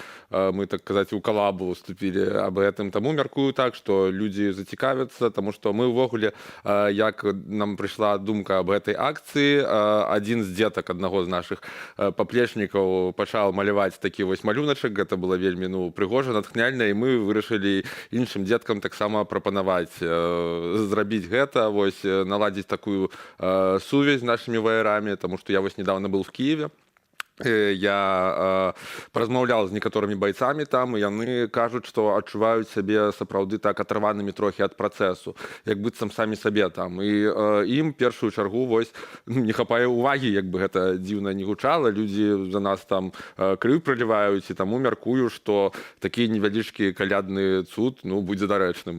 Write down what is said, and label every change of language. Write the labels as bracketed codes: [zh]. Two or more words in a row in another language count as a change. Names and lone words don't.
[be] Мы, так казаць, у калабу уступілі аб гэтым. Таму мяркую так, што людзі зацікавяцца, таму што мы ўвогуле, як нам прыйшла думка аб гэтай акцыі, адзін з дзетак аднаго з нашых паплечнікаў пачаў маляваць такі вось малюначак. Гэта было вельмі прыгожа, натхняльна, і мы мы вырашылі іншым дзеткам таксама прапанаваць зрабіць гэта, вось наладзіць такую сувязь з нашымі ваярамі, таму што я вось [ru] недавно был в Киеве. [be] Я паразмаўляў з некаторымі байцамі там, і яны кажуць, што адчуваюць сябе сапраўды так атрыванымі трохі ад працэсу, як быццам самі сабе там. І ім першую чаргу вось не хапае ўвагі, як бы гэта дзіўна не гучала, людзі за нас там крыў праліваюць, і таму мяркую, што такі невялічкі калядны цуд будзе дарэчным.